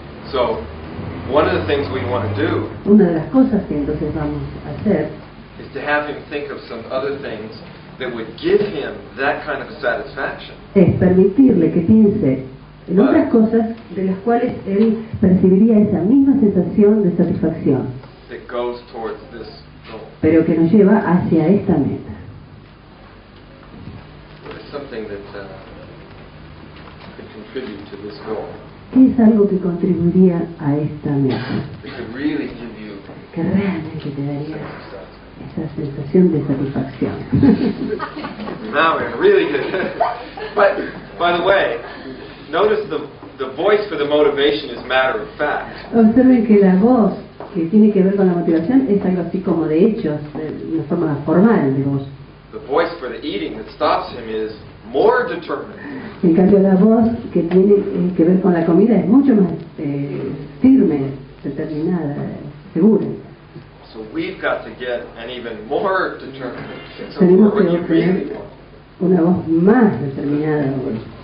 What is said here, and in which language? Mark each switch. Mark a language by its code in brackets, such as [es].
[en] So, one of the things we want to do [es] Una de las cosas que entonces vamos a hacer [en] is to have him think of some other things that would give him that kind of a satisfaction. [es] es permitirle que piense en otras cosas de las cuales él percibiría esa misma sensación de satisfacción, [en] that goes towards this goal. [es] pero que nos lleva hacia esta meta. [en] What is something that could contribute to this goal? [es] ¿Qué es algo que contribuiría a esta meta? [en] That could really give you [es] Que realmente te daría [en] satisfaction. [es] esa sensación de satisfacción. [en] Now we're really good. But, by the way, notice the voice for the motivation is matter of fact. [es] Observen que la voz que tiene que ver con la motivación es algo así como de hechos, de una forma formal de voz. [en] The voice for the eating that stops him is more determined. [es] En cambio, la voz que tiene que ver con la comida es mucho más firme, determinada, segura. [en] So we've got to get an even more determined. So [es] Tenemos que [en] what you really [es] obtener [en] want. [es] una voz más determinada aún.